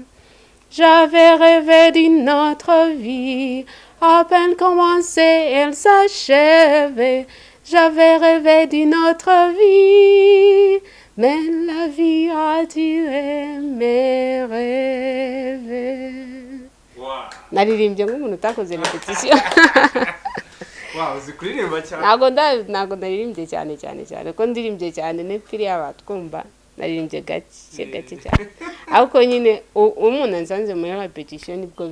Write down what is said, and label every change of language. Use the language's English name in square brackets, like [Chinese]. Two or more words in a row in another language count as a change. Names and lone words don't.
[French] J'avais rêvé d'une autre vie, à peine commencée elle s'achevait. J'avais rêvé d'une autre vie, mais la vie a tué mes rêves. [Kinyarwanda] naririmbye nk'umuntu utakoze repetition. uzi kuririmba cyane. ntago naririmbye cyane ko ndirimbye cyane n'epfiri abatwumva naririmbye gake cyane ariko nyine umuntu nsanze muri repetition nibwo